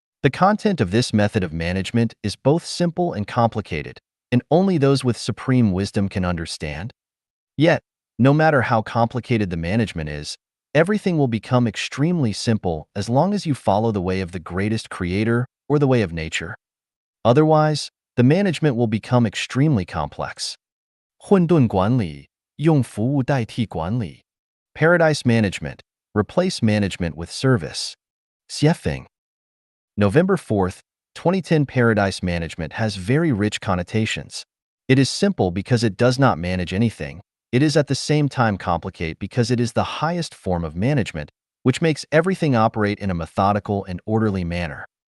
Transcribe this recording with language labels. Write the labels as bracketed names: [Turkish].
[English] The content of this method of management is both simple and complicated, and only those with supreme wisdom can understand. Yet, no matter how complicated the management is, everything will become extremely simple as long as you follow the way of the greatest creator or the way of nature. Otherwise, the management will become extremely complex. [Chinese] 混沌管理，用服务代替管理。 [English] Paradise management, replace management with service. Xiefeng. November 4th, 2010 Paradise management has very rich connotations. It is simple because it does not manage anything. It is at the same time complicated because it is the highest form of management, which makes everything operate in a methodical and orderly manner.